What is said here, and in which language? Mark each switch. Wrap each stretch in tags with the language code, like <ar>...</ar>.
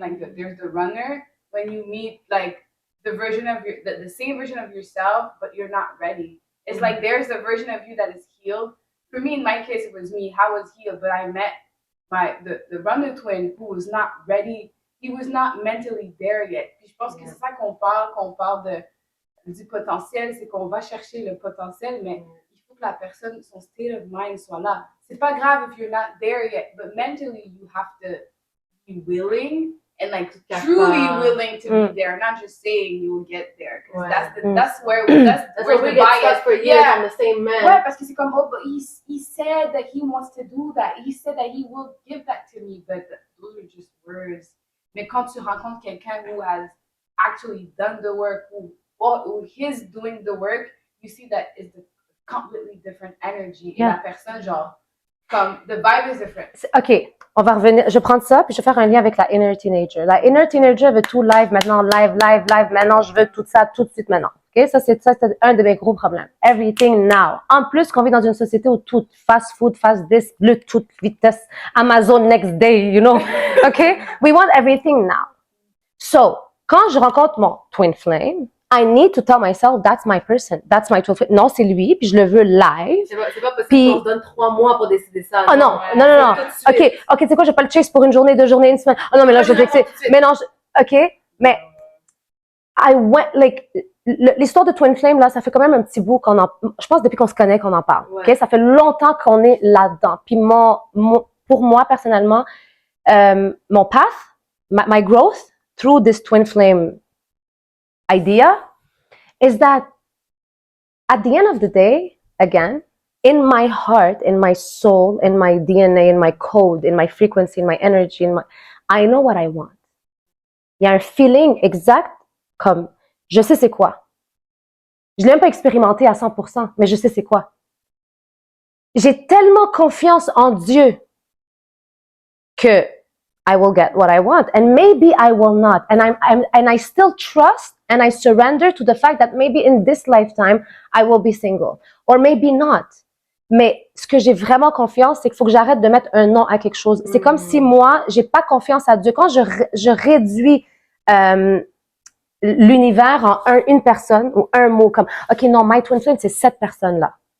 <en>Like there's the runner when you meet like the version of the same version of yourself, but you're not ready. It's like there's the version of you that is healed. For me, in my case, it was me. I was healed, but I met the runner twin who was not ready. He was not mentally there yet.</en> <fr>Puis je pense que c'est ça qu'on parle du potentiel, c'est qu'on va chercher le potentiel, mais il faut que la personne, son</fr> <en>state of mind</en> <fr>soit là. C'est pas grave</fr> <en>if you're not there yet, but mentally you have to be willing and like truly willing to be there, not just saying you will get there. That's where the bias for years on the same man.</en> <fr>Ouais, parce que c'est comme,</fr> <en>oh, but he said that he wants to do that. He said that he will give that to me, but those are just words.</en> <fr>Mais quand tu rencontres quelqu'un</fr> <en>who has actually done the work, who is doing the work, you see that it's a completely different energy.</en> <fr>Et la personne, genre, comme,</fr> <en>the vibe is different.</en> <fr>OK, on va revenir. Je vais prendre ça, puis je vais faire un lien avec la inner teenager. La inner teenager veut tout live maintenant, live. Maintenant, je veux tout ça tout de suite maintenant. OK, ça, c'est un de mes gros problèmes.</fr> <en>Everything now.</en> <fr>En plus, qu'on vit dans une société où tout fast food, fast this, Bluetooth, vitesse,</fr> <en>Amazon next day, you know. OK, we want everything now. So,</en> <fr>quand je rencontre mon twin flame,</fr> <en>I need to tell myself that's my person, that's my twin flame.</en> <fr>Non, c'est lui, puis je le veux live. C'est pas parce qu'on se donne 3 mois pour décider ça. Oh non. OK, tu sais quoi, je vais pas le chase pour une journée, 2 journées, une semaine. Oh non, mais là, je vais fixer. Mais non, OK, mais</fr> <en>I went, like,</en> <fr>l'histoire de Twin Flame, là, ça fait quand même un petit bout je pense depuis qu'on se connaît qu'on en parle. OK, ça fait longtemps qu'on est là-dedans. Puis pour moi, personnellement, mon path,</fr> <en>my growth through this Twin Flame idea is that at the end of the day, again, in my heart, in my soul, in my DNA, in my code, in my frequency, in my energy, I know what I want.</en> <fr>Il y a un feeling exact comme je sais c'est quoi. Je l'ai même pas expérimenté à 100%, mais je sais c'est quoi. J'ai tellement confiance en Dieu que</fr> <en>I will get what I want, and maybe I will not, and I still trust and I surrender to the fact that maybe in this lifetime I will be single, or maybe not.</en> <fr>Mais ce que j'ai vraiment confiance, c'est qu'il faut que j'arrête de mettre un nom à quelque chose. C'est comme si moi, j'ai pas confiance à Dieu. Quand je réduis l'univers en une personne ou un mot, comme OK, non,</fr> <en>my twin flame,</en> <fr>c'est cette personne-là.</fr>